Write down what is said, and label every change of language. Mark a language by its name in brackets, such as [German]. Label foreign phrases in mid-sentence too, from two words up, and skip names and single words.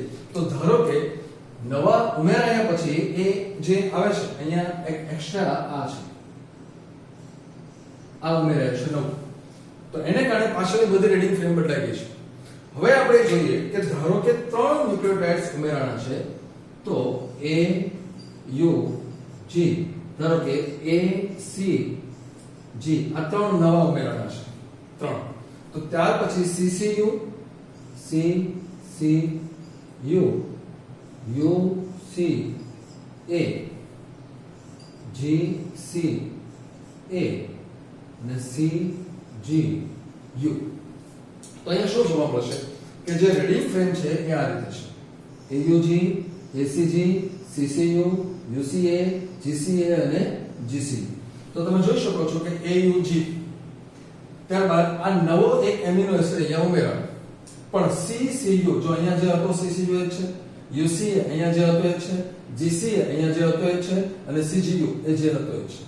[Gujarati] તો ધારો કે નવા ઉમેરાયા પછી એ જે આવે છે અહીંયા એક એક્સ્ટ્રા આ છે, આ ઉમેરાય છે નવું, તો એને કારણે પાછળની બધી [English] reading frame [Gujarati] બદલાઈ ગઈ છે. હવે આપણે જોઈએ કે ધારો કે 3 ન્યુક્લિયોટાઇડ્સ ઉમેરાણા છે તો A U G, ધારો કે A C G આ 3 નવા ઉમેરાણા છે 3. તો ત્યાર પછી CCU C C U U C A G C A અને C G U. તો અહીંયા શું જોવા મળશે કે જે [English] reading frame [Gujarati] છે એ આ રીતે છે AUG ACG CCU UCA GCA અને GC. તો તમે જોઈ શકો છો કે AUG ત્યારબાદ આ નવો એક [English] amino acid [Gujarati] અહીંયા ઉમેરાયો, પણ CCU જો અહીંયા જે હતો CCU એ છે, UCA અહીંયા જે હતો એ છે, GCA અહીંયા જે હતો એ છે અને CGU એ જે હતો એ છે.